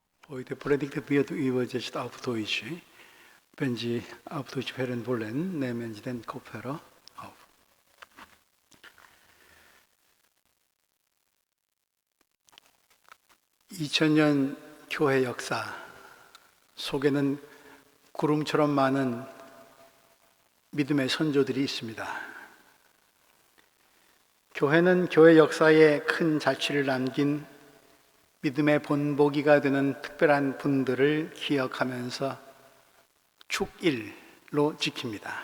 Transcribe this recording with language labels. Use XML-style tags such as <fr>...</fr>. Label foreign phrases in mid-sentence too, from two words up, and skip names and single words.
<de>Heute predigte wird über das auf Deutsch. Wenn Sie auf Deutsch hören wollen, nehmen Sie den Kopfhörer auf.</de> <ko>(2000년) 교회 역사 속에는 구름처럼 많은 믿음의 선조들이 있습니다. 교회는 교회 역사에 큰 자취를 남긴 믿음의 본보기가 되는 특별한 분들을 기억하면서 축일로 지킵니다.</ko>